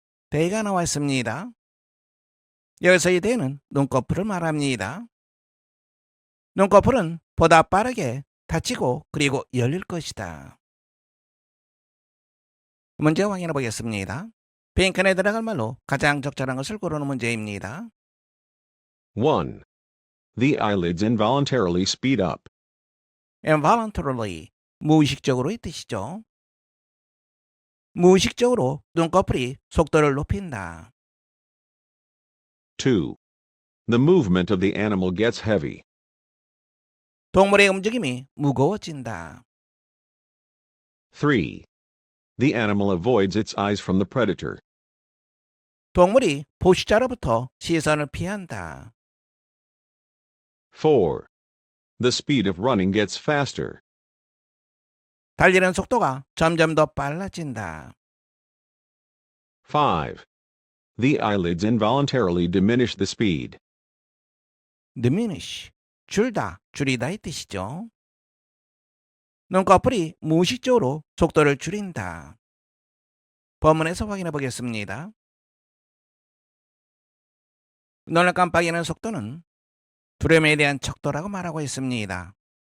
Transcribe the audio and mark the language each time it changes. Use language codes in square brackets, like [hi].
[ko] they가 나와 있습니다. 여기서 이 they는 눈꺼풀을 말합니다. 눈꺼풀은 보다 빠르게 닫히고 그리고 열릴 것이다. 문제 확인해 보겠습니다. 빈칸에 들어갈 말로 가장 적절한 것을 고르는 문제입니다. 1. [en] The eyelids involuntarily speed up. [ko] involuntarily, 무의식적으로의 뜻이죠. 무의식적으로 눈꺼풀이 속도를 높인다. 2. [en] The movement of the animal gets heavy. [ko] 동물의 움직임이 무거워진다. 3. [en] The animal avoids its eyes from the predator. [ko] 동물이 포식자로부터 시선을 피한다. 4. [en] The speed of running gets faster. [ko] 달리는 속도가 점점 더 빨라진다. 5. [en] The eyelids involuntarily diminish the speed. [ko] diminish, 줄다, 줄이다의 뜻이죠. 눈꺼풀이 무의식적으로 속도를 줄인다. 본문에서 확인해 보겠습니다. 눈을 깜빡이는 속도는 두려움에 대한 척도라고 말하고 있습니다.